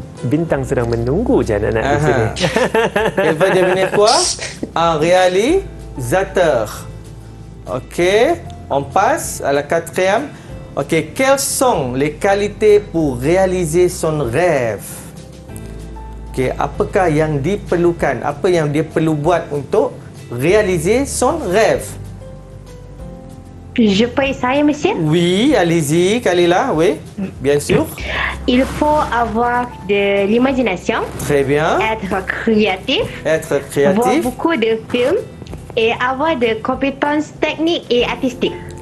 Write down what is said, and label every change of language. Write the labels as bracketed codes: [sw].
[ms] Bintang sedang menunggu Jananat di sini. [fr] Il va devenir quoi? Un réalisateur. Ok, on passe à la quatrième. Ok, quelles sont les qualités pour réaliser son rêve? [ms] Ok, apakah yang diperlukan? Apa yang dia perlu buat untuk [fr] réaliser son rêve? Je peux essayer, monsieur? Oui, allez-y, Khalila, oui, bien sûr. Il faut avoir de l'imagination, Très bien. être créatif, Être voir créatif. beaucoup de films et avoir des compétences techniques et artistiques.